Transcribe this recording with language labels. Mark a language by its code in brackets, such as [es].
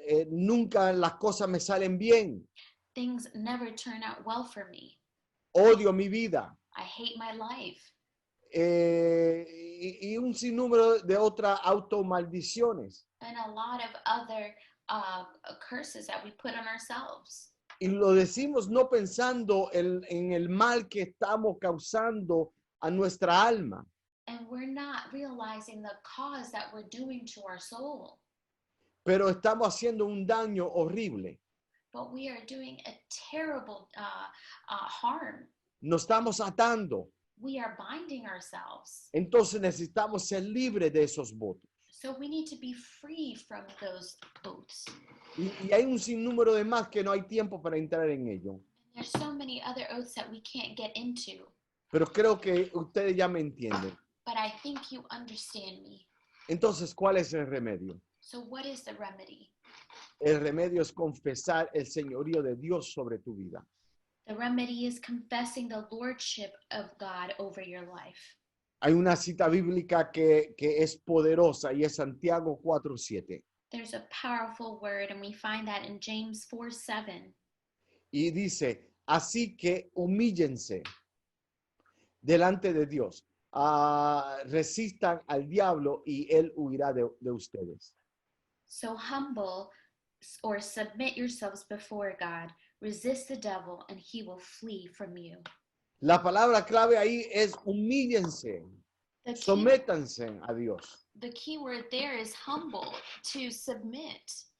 [es] nunca las cosas me salen bien. [en] Things never turn out well for me. [es] Odio mi vida. [en] I hate my life. [es] Y un sinnúmero de otras automaldiciones. [en] And a lot of other curses that we put on ourselves. [es] Y lo decimos no pensando en el mal que estamos causando a nuestra alma. [en] And we're not realizing the cause that we're doing to our soul. [es] Pero estamos haciendo un daño horrible. [en] But we are doing a terrible harm. [es] Nos estamos atando. [en] We are binding ourselves. [es] Entonces necesitamos ser libres de esos votos. [en] So we need to be free from those oaths. [es] Y hay un sinnúmero de más que no hay tiempo para entrar en ello. [en] There's so many other oaths that we can't get into. [es] Pero creo que ustedes ya me entienden. [en] But I think you understand me. [es] Entonces, ¿cuál es el remedio? [en] So what is the remedy? [es] El remedio es confesar el señorío de Dios sobre tu vida. [en] The remedy is confessing the lordship of God over your life. [es] Hay una cita bíblica que es poderosa y es Santiago 4:7. [en] There's a powerful word, and we find that in James 4:7. [es] Y dice, así que humíllense delante de Dios. Resistan al diablo y él huirá de ustedes. [en] So humble or submit yourselves before God. Resist the devil, and he will flee from you. [es] La palabra clave ahí es humíllense, [en] The key, [es] sométanse a Dios. [en] the key word there is humble, to submit.